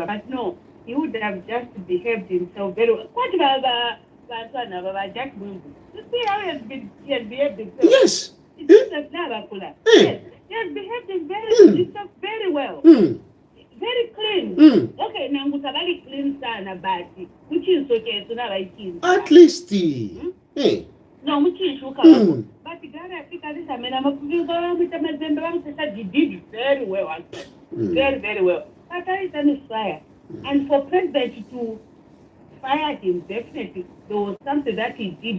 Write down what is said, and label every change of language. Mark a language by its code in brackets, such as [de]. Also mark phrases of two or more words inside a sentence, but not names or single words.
[en] But no, he would have just behaved himself very well. What about Jack Mungu? You see how he has behaved himself? Yes. Yes, he has behaved himself very well. Very clean. Okay, now Mutabali clean [bem] sana bati. [en] Which is okay, so now I can. At least no, which is okay. But Garry, I think this he did very well. Very, very well. But Garry is fired. And for president to fire him, definitely there was something that he did.